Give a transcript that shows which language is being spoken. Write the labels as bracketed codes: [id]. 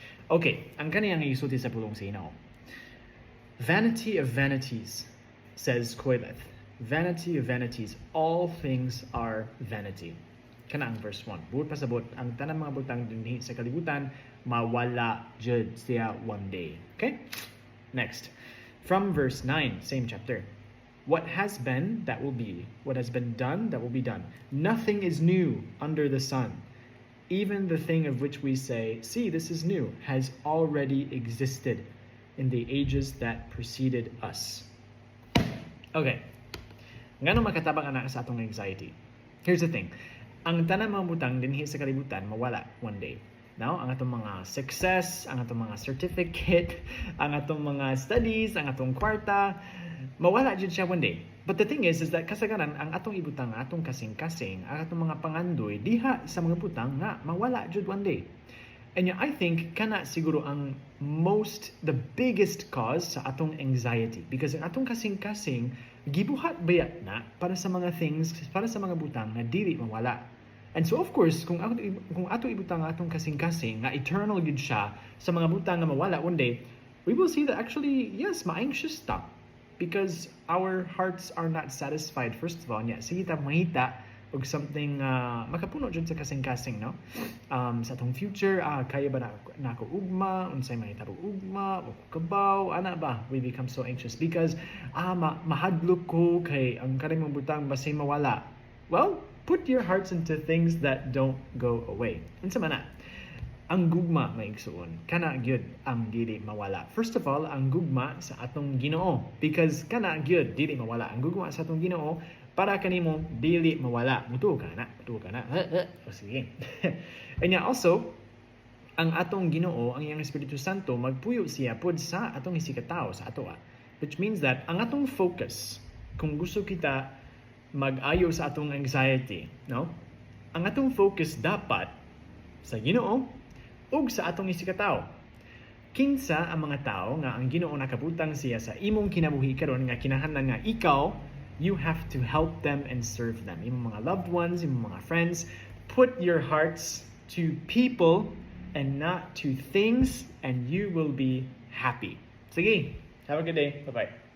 [ceb] Okay, ang kaniyang gisulti sa pulong sa Ginoo. [en] Vanity of vanities, says Koileth. Vanity of vanities, all things are vanity. [ceb] Kana ang verse 1. Buot pasabot, ang tanang mga butang dinhi sa kalibutan, mawala jud siya [en] one day. Okay? Next. From verse 9, same chapter. What has been, that will be. What has been done, that will be done. Nothing is new under the sun. Even the thing of which we say, see, this is new, has already existed in the ages that preceded us. [ceb] Okay. Ngano makatabang anak sa atong anxiety? [en] Here's the thing. [ceb] Ang tanang mga butang dinhi sa kalibutan mawala [en] one day. [ceb] Now, ang atong mga success, ang atong mga certificate, ang atong mga studies, ang atong kwarta, mawala jud siya [en] one day. But the thing is that [ceb] kasagaran ang atong ibutang, atong kasing-kasing, ang atong mga pangandoy diha sa mga butang nga mawala jud [en] one day. And I think [ceb] kana siguro ang [en] the biggest cause [ceb] sa atong anxiety, [en] because [ceb] ang atong kasing-kasing gibuhat bayat na para sa mga things, para sa mga butang na dili mawala. [en] And so of course, [ceb] kung ato ibutang atong kasing-kasing nga eternal gid siya sa mga butang nga mawala one day, [en] we will see that actually yes, [ceb] ma-anxious ta, [en] because our hearts are not satisfied first of all. Yeah, [ceb] sige ta mahita og something makapuno jud sa kasing-kasing, no? Sa atong future, kaya ba na ako ugma, unsay mahitabo ugma, o kabaw, ana ba? [en] We become so anxious because [ceb] mahadlok ko kay ang kaning butang basay mawala. [en] Well, put your hearts into things that don't go away. [ceb] Unsa man na? Ang gugma maigsuon, kana gyud ang dili mawala. [en] First of all, [ceb] ang gugma sa atong Ginoo, [en] because [ceb] kana gyud dili mawala. Ang gugma sa atong Ginoo para kanimo dili mawala. Mutuo ka na. O sige. [en] And also, [ceb] ang atong Ginoo, ang iyang Espiritu Santo, magpuyo siya pod sa atong isikataw, sa atoa. [en] Which means that [ceb] ang atong focus, kung gusto kita mag-ayo sa atong anxiety, no? Ang atong focus dapat sa Ginoo ug sa atong isikataw. Kinsa ang mga tao nga ang Ginoo nakabutang siya sa imong kinabuhi karon nga kinahanglan nga ikaw, [en] you have to help them and serve them. [ceb] Imong mga loved ones, imong mga friends, [en] put your hearts to people and not to things, and you will be happy. [ceb] Sige, [en] have a good day. Bye-bye.